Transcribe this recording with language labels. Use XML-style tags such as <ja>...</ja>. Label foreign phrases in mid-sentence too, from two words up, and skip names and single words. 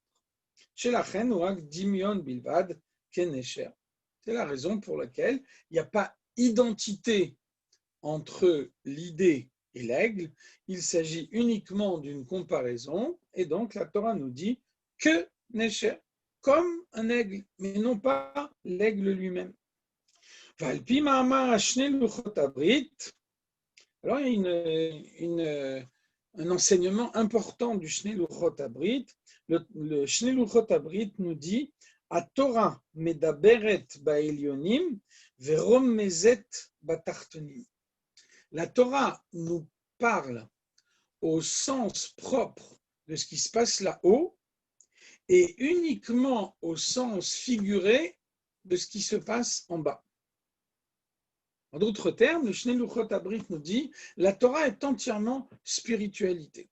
<fr>C'est la raison pour laquelle il n'y a pas d'identité entre l'idée et l'aigle, il s'agit uniquement d'une comparaison, et donc la Torah nous dit que Nesher, comme un aigle, mais non pas l'aigle lui-même. Alors il y a un enseignement important du Shnei Luchot Abrit. Le Shnei Luchot Abrit nous dit</fr> <he>A Torah medaberet ba'elyonim veromezet batartonim.</he> <fr>La Torah nous parle au sens propre de ce qui se passe là-haut et uniquement au sens figuré de ce qui se passe en bas. En d'autres termes, le Shnei Luchot Abrit nous dit la Torah est entièrement spiritualité.</fr>